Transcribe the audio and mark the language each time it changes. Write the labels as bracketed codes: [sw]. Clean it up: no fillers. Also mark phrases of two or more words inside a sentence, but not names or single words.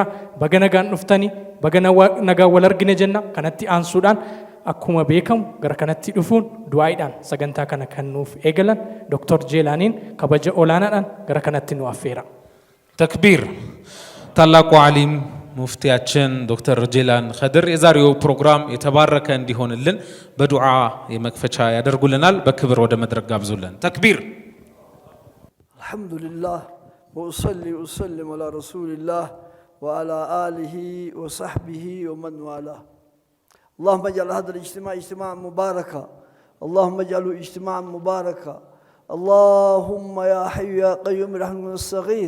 [om] Baga nagaan dhuftanii baga nagaan wal argine jenna. Kanatti aansuudhaan akkuma beekamu gara kanatti dhufuun du'aaidhaan sagantaa kana kan nuuf eegalan Dr. Jeelaaniin kabaja olaanaadhaan gara kanatti nu affeera. [am] ተክቢር። ታላቁ ዓሊም ሙፍቲያችን ዶክተር ጄላን ኸድር የዛሬው ፕሮግራም የተባረከ እንዲሆንልን በዱዓ የመክፈቻ ያደርጉልናል። በክብር ወደ መድረክ ጋብዙልን። ተክቢር። [ar] አልሐምዱሊላህ وأصلي وأسلم على رسول الله وعلى آله وصحبه ومن والاه. اللهم اجعل هذا الاجتماع اجتماعا مباركا، اللهم اجعله اجتماعا مباركا. اللهم يا حي يا قيوم برحمتك نستغيث.